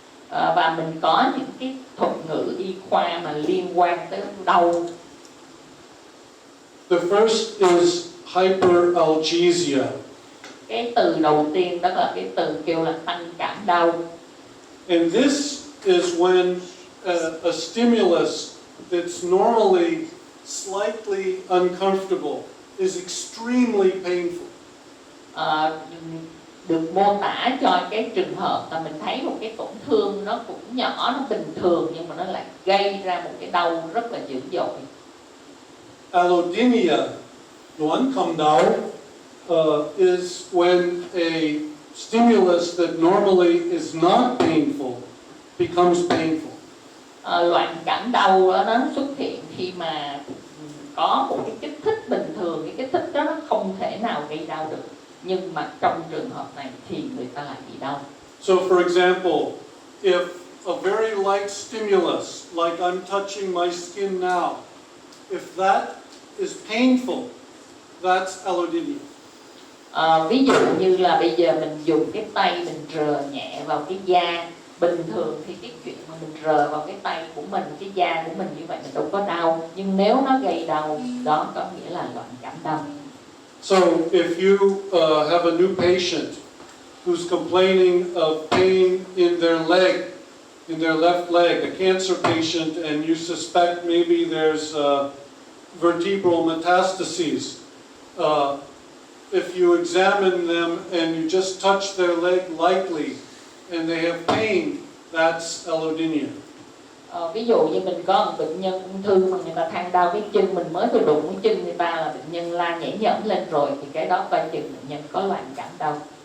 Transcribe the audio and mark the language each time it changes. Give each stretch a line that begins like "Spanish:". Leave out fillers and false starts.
Vietnamese: Và mình có những cái thuật ngữ y khoa mà liên quan tới đau.
English: The first is hyperalgesia.
Vietnamese: Cái từ đầu tiên đó là cái từ kêu là tăng cảm đau.
English: And this is when a stimulus that's normally slightly uncomfortable is extremely painful.
Vietnamese: Được mô tả cho cái trường hợp là mình thấy một cái tổn thương nó cũng nhỏ, nó bình thường, nhưng mà nó lại gây ra một cái đau rất là dữ dội.
English: Allodynia, loan cầm đau, is when a stimulus that normally is not painful becomes painful.
Vietnamese: Loạn cảm đau đó nó xuất hiện khi khi mà có một cái kích thích bình thường, cái kích thích đó nó không thể nào gây đau được, nhưng mà trong trường hợp này thì người ta lại bị đau.
English: So for example, if a very light stimulus, like I'm touching my skin now, if that is painful, that's allodynia.
Vietnamese: Ví dụ như là bây giờ mình dùng cái tay mình rờ nhẹ vào cái da, bình thường thì cái chuyện mà mình rờ vào cái tay của mình, cái da của mình như vậy mình đâu có đau, nhưng nếu nó gây đau, đó có nghĩa là loạn cảm đau.
English: So if you have a new patient who's complaining of pain in their leg, in their left leg, a cancer patient, and you suspect maybe there's vertebral metastases, if you examine them and you just touch their leg lightly and they have pain, that's allodynia.
Vietnamese: Ví dụ như mình có một bệnh nhân ung thư mà người ta than đau cái chân, mình mới vừa đụng cái chân người ta là bệnh nhân la nhảy nhởm lên rồi, thì cái đó coi chừng bệnh nhân có loạn cảm đau.